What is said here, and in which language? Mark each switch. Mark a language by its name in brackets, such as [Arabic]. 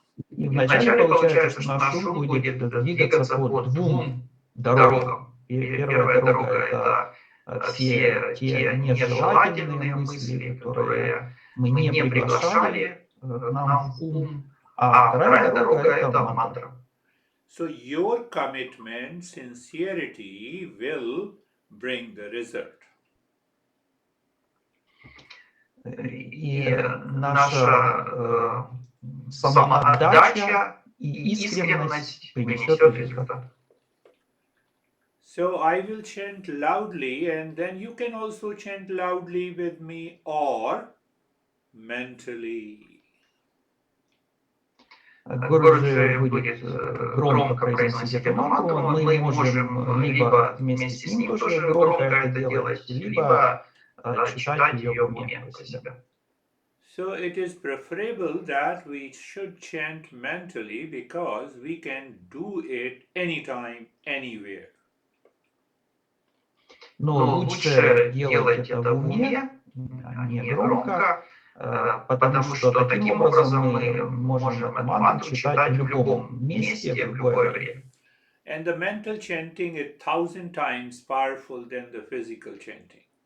[Russian] И вначале получается, что наш ум будет двигаться по двум дорогам. Первая дорога – это все те нежелательные мысли, которые мы не приглашали к нам в ум, а вторая дорога – это мантра. [English] So your commitment, sincerity will bring the result. [Russian] И наша самоотдача и искренность принесет результат. [English] So I will chant loudly, and then you can also chant loudly with me or mentally. [Russian] Гурджи будет громко произносить эту мантру. Мы можем либо вместе с ним тоже громко это делать, либо читать ее в уме про себя. [English] So it is preferable that we should chant mentally because we can do it anytime, anywhere. [Russian] Но лучше делать это в уме, а не громко, потому что таким образом мы можем эту мантру читать в любом месте, в любое время. [English] And the mental chanting is 1,000 times powerful than the physical chanting.